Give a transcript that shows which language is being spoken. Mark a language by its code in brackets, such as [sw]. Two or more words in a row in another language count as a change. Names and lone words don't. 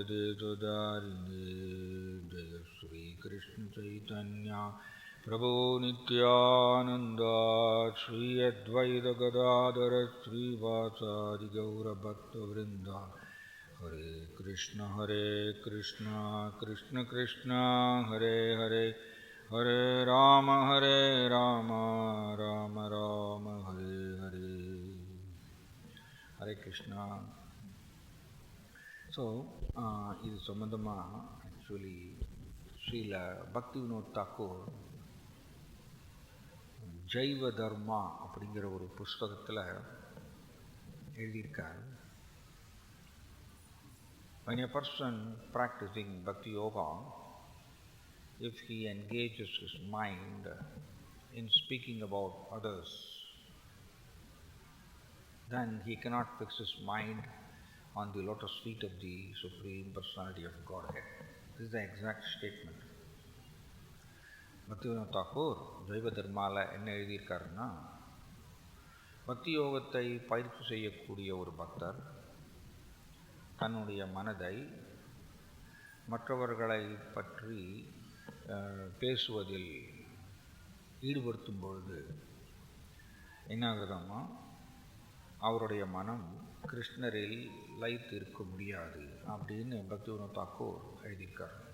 [sa] Desadarine Jaya Sri Krishna Chaitanya Prabhu Nityananda Sri Advaita Gadadhara Sri Vasadi Gaura Bhakta Vrinda Hare Krishna Krishna Krishna Hare Hare Hare Rama Rama Rama Hare Hare. Hare Krishna. [ta] So, இது சம்பந்தமாக ஆக்சுவலி ஸ்ரீல பக்தி வினோத் தாக்கூர் ஜைவ தர்மா அப்படிங்கிற ஒரு புஸ்தகத்தில் எழுதியிருக்கார். [en] When a person practicing [sa] भक्ति योग, [en] if he engages his mind in speaking about others, then he cannot fix his mind on the lotus feet of the Supreme Personality of Godhead. This is the exact statement. [ta] பக்திவினோத் தாக்கூர் ஜைவ தர்மாவில் என்ன எழுதியிருக்காருன்னா, பக்தி யோகத்தை பயிற்சி செய்யக்கூடிய ஒரு பக்தர் தன்னுடைய மனதை மற்றவர்களை பற்றி பேசுவதில் ஈடுபடுத்தும் பொழுது என்னாகுதுன்னா, அவருடைய மனம் கிருஷ்ணரில் லயித்து இருக்க முடியாது அப்படின்னு பக்திவினோத் தாக்கூர் எழுதியிருக்கார்.